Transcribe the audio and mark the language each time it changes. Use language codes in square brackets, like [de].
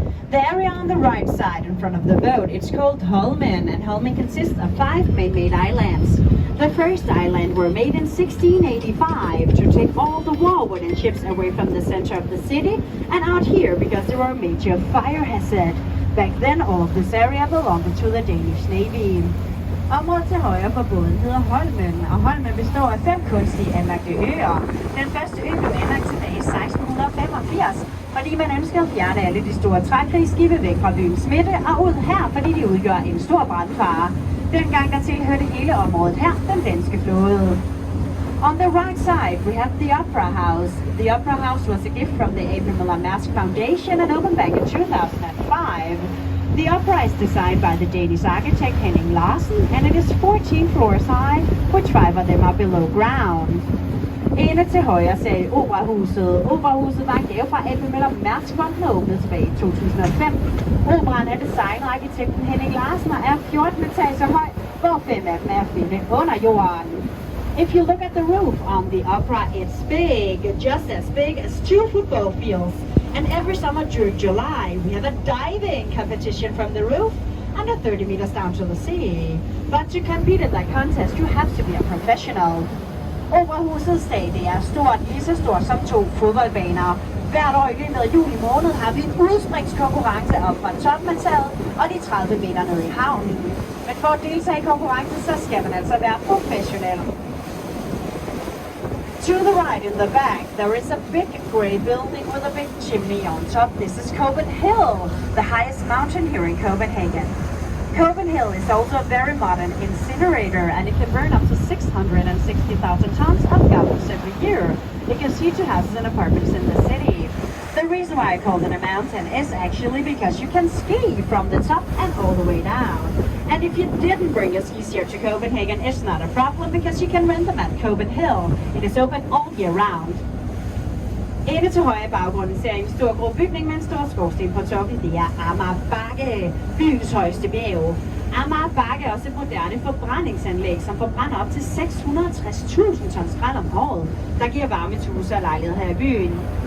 [en] The area on the right side in front of the boat, it's called Holmen, and Holmen consists of 5 man-made islands. The first island were made in 1685 to take all the war wooden ships away from the center of the city and out here because there were a major fire hazard. Back then, all of this area belonged to the Danish Navy. [da] Området til højre for båden hedder Holmen, og Holmen består af 5 kunstige anlagte øer. Den første ø blev anlagt tilbage i 1685, fordi man ønskede at fjerne alle de store trækrigsskibe væk fra byens midte og ud her, fordi de udgør en stor brandfare. Dengang der tilhørte hele området her den danske flåde. [en] On the right side, we have the Opera House. The Opera House was a gift from the Abraham Maersk Foundation and opened back in 2005. The opera is designed by the Danish architect Henning Larsen, and it is 14 floors high, which 5 of them are below ground. [da] Inde til højre ser I Operahuset. Operahuset var en gave fra Abraham Maersk Fonden og åbnede tilbage i 2005. Operaen er designet af arkitekten Henning Larsen og er 14 etager høj, hvor 5 af dem er at finde under jorden. [en] If you look at the roof on the opera, it's big, just as big as 2 football fields. And every summer during July, we have a diving competition from the roof under 30 meters down to the sea. But to compete in that contest, you have to be a professional. [da] Operahusets stadie er stort, lige så stort som 2 fodboldbaner. Hvert år i løbet af juli måned har vi en udspringskonkurrence op fra toppen af taget og de 30 meter nede i havnen. Men for at deltage i konkurrencen, så skal man altså være professionel. [en] To the right in the back, there is a big grey building with a big chimney on top. This is Copenhagen, the highest mountain here in Copenhagen. Copenhagen is also a very modern incinerator, and it can burn up to 660,000 tons of garbage every year. It gives heat to houses and apartments in the city. The reason why I call it a mountain is actually because you can ski from the top and all the way down. And if you didn't bring your skis here to Copenhagen, it's not a problem because you can rent them at Copenhagen. It is open all year round. [da] Inde til højre i baggrunden ser I en stor grå bygning med en stor skorsten på toppen. Det er Amager Bakke, byens højeste bjerg. Amager Bakke er også et moderne forbrændingsanlæg, som forbrænder op til 660.000 tons skrald om året, der giver varme til huse og lejligheder her i byen.